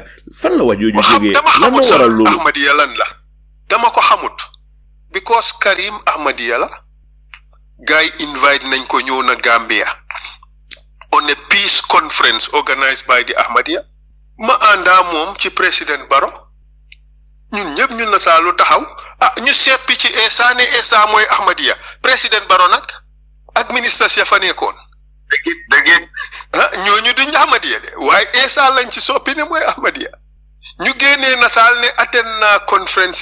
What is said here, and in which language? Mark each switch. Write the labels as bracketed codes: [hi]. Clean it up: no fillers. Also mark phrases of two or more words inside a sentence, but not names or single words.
[wo] Fan la wax joju jógee lan mo waral lolu Ahmadiyya lan la dama ko xamut because Karim Ahmadiyya la guy invite nañ ko ñëw na Gambia [en] on a peace conference organized by the Ahmadiyya [wo] ma anda mom ci président Barrow ñun ñëpp ñun la sa lu taxaw ñu seppi ci Essa ne Essa moy Ahmadiyya président Barrow nak ak ministre ya fa nekkoon dëgg ñooñu duñ Ahmadiyya de waaye Essa lañ ci soppi ne moy Ahmadiyya ñu génnee nataal ne attend na conférence